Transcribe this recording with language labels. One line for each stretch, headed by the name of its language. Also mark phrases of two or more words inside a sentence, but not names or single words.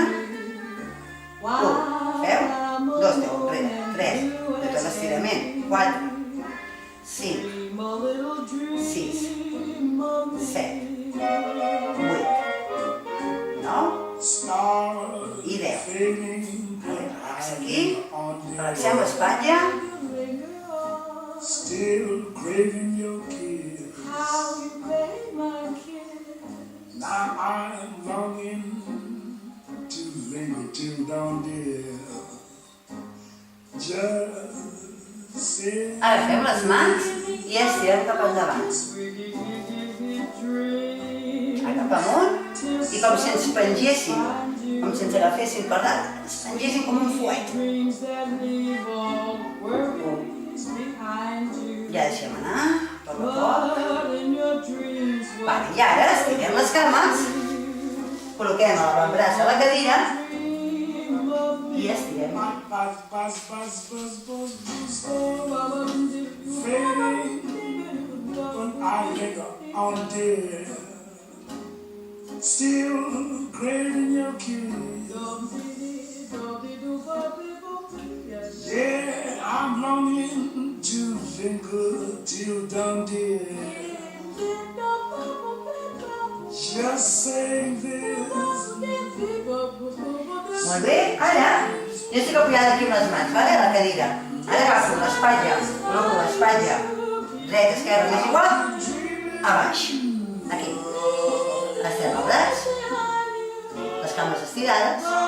Catalan: 1, feu, 2, feu enrere, 3, de tot l'estirament, 4, 5, 6, 7, 8, 9 i 10. Relaxa aquí, relaxem l'espatlla.
English: Still craving your kiss. Now I'm longing to linger till dawn, dear. Just say
Catalan: Agafem les mans i estirem cap endavant. Cap amunt i com si ens pengéssim, com si ens agaféssim per dalt, ens pengessin com un fuet. Ja deixem anar, a poc a poc. Vale, i ara estirem les cames, col·loquem l'avantbraç a la cadira i estirem.
English: Still craving your kiss. Yeah, I'm longing to linger till dawn, dear. Just saying this.
Catalan: Molt bé, ara jo estic apujada aquí amb les mans, vale? A la cadira. Ara agafo l'espatlla, col·loco l'espatlla, dreta, esquerra, m'és igual, a baix, aquí. Estirem el braç, les cames estirades.